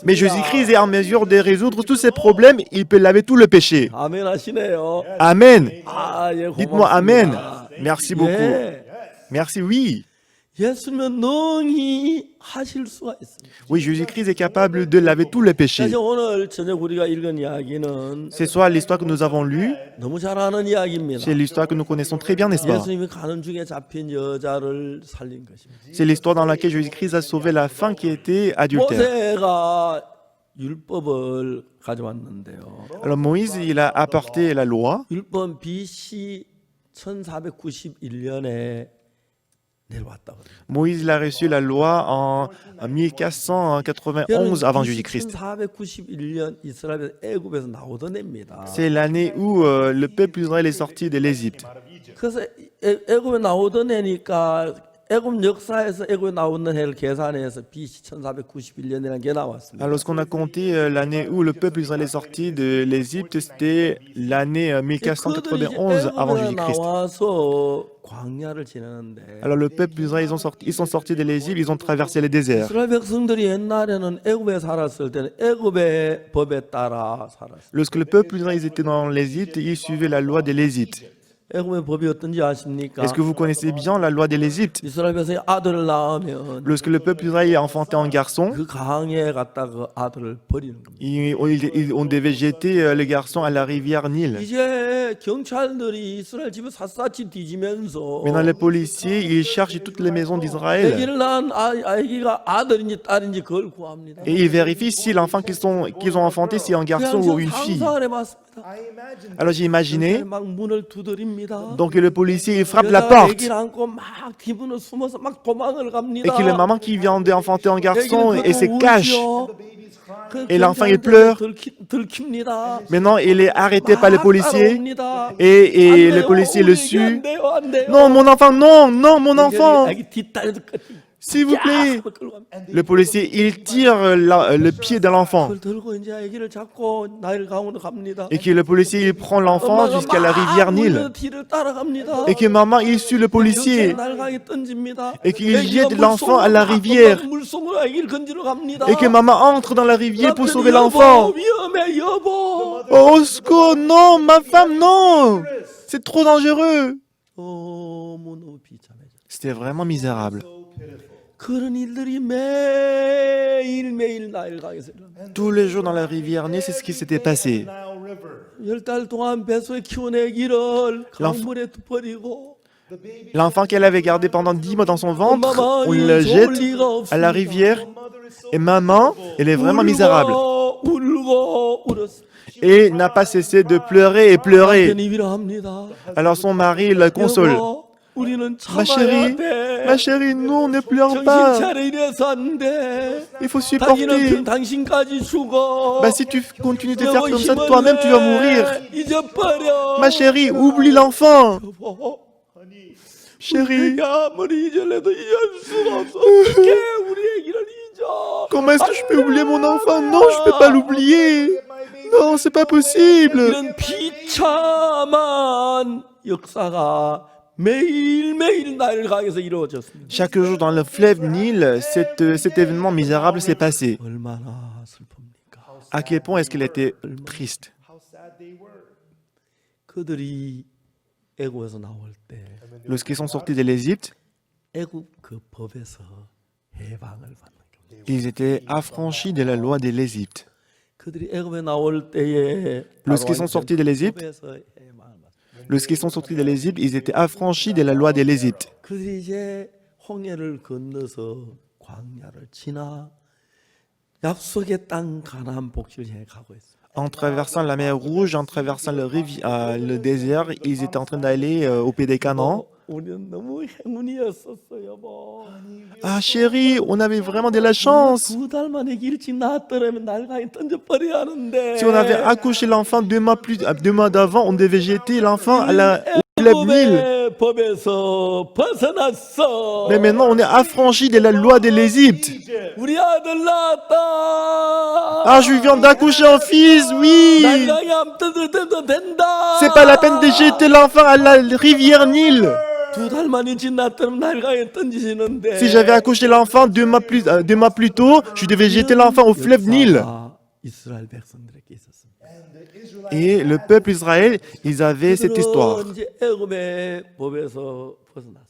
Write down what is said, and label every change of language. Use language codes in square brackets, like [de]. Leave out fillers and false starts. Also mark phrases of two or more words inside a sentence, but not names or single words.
[fr] mais Jésus-Christ est en mesure de résoudre tous ces problèmes. Il peut laver tout le péché. [ko] 아멘 하시네요. [fr] Amen. [ko] 아, 예, [fr] Dites-moi Amen. Merci beaucoup. [ko] 예. [fr] Merci, oui. [ko] 예수님은 능히 하실 수가 있습니다. [fr] Oui, Jésus-Christ est capable de laver tous les péchés. [ko] 사실 오늘 저녁 우리가 읽은 이야기는 [fr] C'est soit l'histoire que nous avons lue, [ko] 너무 잘 아는 이야기입니다. [fr] c'est l'histoire que nous connaissons très bien, n'est-ce pas? [ko] 예수님이 가는 중에 잡힌 여자를 살린 것입니다. [fr] C'est l'histoire dans laquelle Jésus-Christ a sauvé la femme qui était adultère. [ko] 모세가 율법을 가져왔는데요. [fr] Alors Moïse, il a apporté la loi. [ko] 율법 BC 1491년에 내려왔다. [fr] Moïse il a reçu la loi en 1491 avant Jésus-Christ. [ko] 1491년 이스라엘 애굽에서 나오던 해입니다. [fr] C'est l'année où le peuple Israël est sorti de l'Égypte. [ko] 그래서 애굽에 나오던 해니까 애굽 역사에서 애굽에 나오는 해를 계산해서 BC 1491년이라는 게 나왔습니다. [fr] Alors lorsqu'on a compté l'année où le peuple Israël est sorti de l'Égypte, c'était l'année 1491 avant Jésus-Christ. [ko] 나와서 광야를 지나는데 [fr] Alors le peuple Israël, ils sont sortis de l'Égypte, ils ont traversé le désert. [ko] 이스라엘 백성들이 옛날에는 애굽에 살았을 때는 애굽의 법에 따라 살았어요. [fr] Lorsque le peuple Israël était dans l'Égypte, ils suivaient la loi de l'Égypte. [ko] 애굽의 법이 어떤지 아십니까? [fr] Est-ce que vous connaissez bien la loi de l'Égypte? [ko] 이스라엘 백성이 아들을 낳으면 [fr] Lorsque le peuple Israël a enfanté un garçon, [ko] 그 강에 갖다 그 아들을 버리는 겁니다. [fr] on devait jeter le garçon à la rivière Nil. [ko] 이제 경찰들이 이스라엘 집을 샅샅이 뒤지면서 [fr] Maintenant, les policiers, ils cherchent toutes les maisons d'Israël [ko] 아기를 낳은 아기가 아들인지 딸인지 그걸 구합니다. [fr] et ils vérifient si l'enfant qu'ils ont enfanté, c'est un garçon ou une fille. [ko] 상상을 해봤습니다. [fr] Alors j'ai imaginé, [ko] 막 문을 두드립니다. [fr] donc le policier, il frappe la [ko] 여자가 [fr] porte [ko] 아기를 안고 막 뒤문을 숨어서 막 도망을 [fr] et [ko] 갑니다. [fr] que la maman qui vient d'enfanter un garçon [ko] 아기를 [fr] et se [ko] 끄고 [fr] cache. [ko] 울죠. 그 [fr] Et l'enfant, il [ko] 경찰한테 [fr] pleure. [ko] 들킵니다. [fr] Maintenant, il est arrêté par les [ko] 막 [fr] policiers [ko] 따라옵니다. [fr] et [ko] 안 [fr] le [ko] 돼요. [fr] policier le [ko] 우리 애기 [fr] suit. [ko] 안 돼요, 안 돼요. [fr] Non, mon enfant, non, non, mon enfant. [ko] 아기 뒷다리도 [fr] S'il vous plaît. [ko] 하고 끌고 갑니다. [fr] Le policier, il tire le pied de l'enfant. [ko] 그걸 들고 이제 아기를 잡고 나일 강으로 갑니다. [fr] Et que le policier, il prend l'enfant [ko] 엄마가 [fr] jusqu'à la rivière [ko] 막 [fr] Nil. [ko] 물려 뒤를 따라갑니다. [fr] Et que maman, il suit le policier. [ko] 날강에 던집니다. [fr] Et qu'il [ko] 아기가 [fr] jette l'enfant [ko] 물속으로 [fr] à la [ko] 막 [fr] rivière. [ko] 물속으로 아기를 건지러 갑니다. [fr] Et que maman entre dans la rivière pour [ko] 남편이 [fr] sauver [ko] 여보, [fr] l'enfant. [ko] 위험해 여보. [fr] Oh, au secours, non, ma femme, non. C'est trop dangereux. [ko] 너무너무 비참해져. [fr] C'était vraiment misérable. [ko] 그런 일들이 매일매일 나일강에서 일어나. [fr] Tous les jours dans la rivière Nil, c'est ce qui s'était passé. [ko] 10달 동안 뱃속에 키운 아기를 강물에 버리고 [fr] L'enfant qu'elle avait gardé pendant 10 mois dans son ventre, on le jette à la rivière. Et maman, elle est vraiment misérable. [ko] 울고 울었어. [fr] Et n'a pas cessé de pleurer et pleurer. [ko] 남편이 위로합니다. [fr] Alors son mari la console. [ko] 여보, 우리는 [fr] Ma [ko] 참아야 [fr] ma [ko] 돼. [fr] chérie, non, ne pleure [ko] 정신 [fr] pas. [ko] 차려 이래서 안 돼. [fr] Il faut [ko] 당신은 [fr] supporter. [ko] 당신까지 죽어. [fr] Bah, si tu continues de faire [ko] 여보, [fr] comme ça, [ko] 힘을 [fr] toi-même, tu vas [ko] 내. [fr] mourir. [ko] 잊어버려. [fr] Ma chérie, oublie l'enfant. [ko] 여보, [fr] Chérie, [ko] 우리가 아무리 잊으려도 잊을 수가 없어. 어떻게 우리 애기를 잊어? [fr] comment est-ce que je peux oublier mon enfant? Non, je peux pas l'oublier. Non, c'est pas possible. [ko] 이런 비참한 역사가 매일매일 나일강에서 이루어졌습니다. [fr] Chaque jour dans le fleuve Nil, cet événement misérable s'est passé. [ko] 얼마나 슬픕니까? [fr] À quel point est-ce qu'il était triste. [ko] 그들이 애굽에서 나올 때 [fr] Lorsqu'ils sont sortis de l'Égypte, [ko] 애굽 그 법에서 해방을 받는 거예요. [fr] ils étaient affranchis de la loi de l'Égypte. [ko] 그들이 애굽에 나올 때에 [fr] Lorsqu'ils sont sortis de l'Égypte, [ko] 법에서 해방을 받. [fr] lorsqu'ils sont sortis de l'Égypte, ils étaient affranchis de la loi de l'Égypte. [ko] 그들이 이제 홍해를 건너서 광야를 지나 약속의 땅 가나안 복지를 향해 가고 있어요. [fr] En traversant la mer Rouge, en traversant le désert, ils étaient en train d'aller au pays des Canaan. [ko] 우리는 너무 행운이었었어요, 여보. [fr] Ah chérie, on avait vraiment de la chance. [ko] 2달 만에 일찍 낳았더라면 날강에 던져버려야 하는데. [fr] Si on avait accouché l'enfant 2 mois d'avant, on devait jeter l'enfant au fleuve Nil. [ko] 애굽의 법에서 벗어났어. [fr] Mais maintenant, on est affranchis de la loi de l'Égypte. [ko] 우리 아들 낳았다. [fr] Ah, je viens d'accoucher un fils, oui. [ko] 날강에 안 던져도 된다. [fr] C'est pas la peine de jeter l'enfant à la rivière Nil. [ko] 2달 만에 일찍 낳았더라면 날강에 던지시는데. [fr] Si j'avais accouché l'enfant 2 mois plus tôt, je devais jeter l'enfant au fleuve Nil. [ko] 이스라엘 백성들에게 있었습니다. [fr] Et le peuple Israël, ils avaient cette histoire. [ko] 그들은 이제 애굽의 법에서 벗어났습니다.